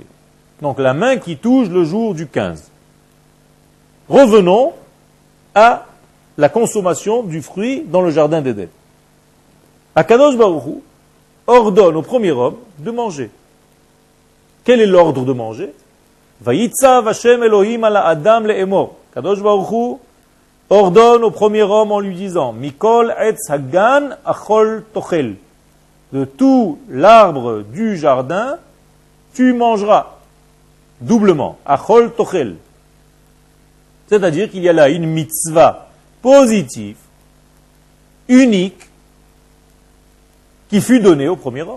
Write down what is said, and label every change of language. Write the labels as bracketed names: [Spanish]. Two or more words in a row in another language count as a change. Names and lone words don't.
[French] Donc la main qui touche le jour du 15. Revenons à la consommation du fruit dans le jardin d'Éden. [Hebrew] הקדוש ברוך הוא [French] ordonne au premier homme de manger. Quel est l'ordre de manger? [Hebrew] ויצו השם אלוהים על אדם לאמר. הקדוש ברוך הוא [French] ordonne au premier homme en lui disant [Hebrew] מכל עץ הגן אכל תאכל. [French] De tout l'arbre du jardin, tu mangeras. Doublement, [Hebrew] אכל תאכל. [French] C'est-à-dire qu'il y a là une mitzvah positive, unique, qui fut donnée au premier homme.